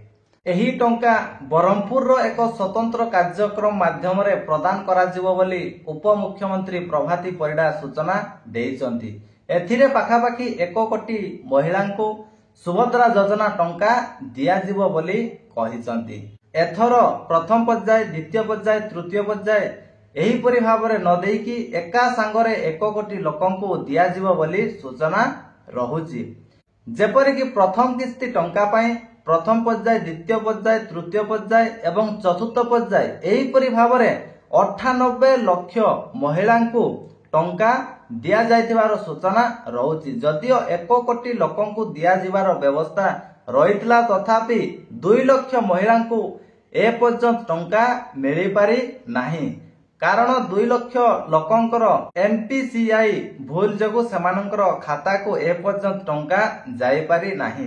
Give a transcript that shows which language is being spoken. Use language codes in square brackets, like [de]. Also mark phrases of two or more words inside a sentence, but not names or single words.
[or] ଏହି ଟଙ୍କା ବ୍ରହ୍ମପୁର ର ଏକ ସ୍ୱତନ୍ତ୍ର କାର୍ଯ୍ୟକ୍ରମ ମାଧ୍ୟମ ରେ ପ୍ରଦାନ କରା ଯିବ ବୋଲି ଉପମୁଖ୍ୟମନ୍ତ୍ରୀ ପ୍ରଭାତୀ ପରିଡ଼ା ସୂଚନା ଦେଇଛନ୍ତି। ଏଥିରେ ପାଖାପାଖି 1 କୋଟି ମହିଳାଙ୍କୁ ସୁଭଦ୍ରା ଯୋଜନା ଟଙ୍କା ଦିଆ ଯିବ ବୋଲି କହିଛନ୍ତି। ଏଥର ପ୍ରଥମ ପର୍ଯ୍ୟାୟ ଦ୍ୱିତୀୟ ପର୍ଯ୍ୟାୟ ତୃତୀୟ ପର୍ଯ୍ୟାୟ ଏହି ପରି ଭାବରେ ନ ଦେଇକି ଏକା ସଙ୍ଗରେ 1 କୋଟି ଲୋକଙ୍କୁ ଦିଆ ଯିବ ବୋଲି ସୂଚନା ରହୁଛି। ଯେପରି କି ପ୍ରଥମ କିସ୍ତି ଟଙ୍କା ପାଇଁ ପ୍ରଥମ ପର୍ଯ୍ୟାୟ ଦ୍ୱିତୀୟ ପର୍ଯ୍ୟାୟ ତୃତୀୟ ପର୍ଯ୍ୟାୟ ଏବଂ ଚତୁର୍ଥ ପର୍ଯ୍ୟାୟ ଏହିପରି ଭାବରେ 98 ଲକ୍ଷ ମହିଳାଙ୍କୁ ଟଙ୍କା ଦିଆ ଯାଇଥିବାର ସୂଚନା ରହୁଛି। ଯଦିଓ 1 କୋଟି ଲୋକଙ୍କୁ ଦିଆ ଯିବାର ବ୍ୟବସ୍ଥା ରହିଥିଲା ତଥାପି 2 ଲକ୍ଷ ମହିଳାଙ୍କୁ ଏ ପର୍ଯ୍ୟନ୍ତ ଟଙ୍କା ମିଳି ପାରି ନାହିଁ, କାରଣ 2 ଲକ୍ଷ ଲୋକଙ୍କର ଏମପିସିଆଇ ଭୁଲ ଯୋଗୁ ସେମାନଙ୍କର ଖାତା କୁ ଏ ପର୍ଯ୍ୟନ୍ତ ଟଙ୍କା ଯାଇ ପାରି ନାହିଁ।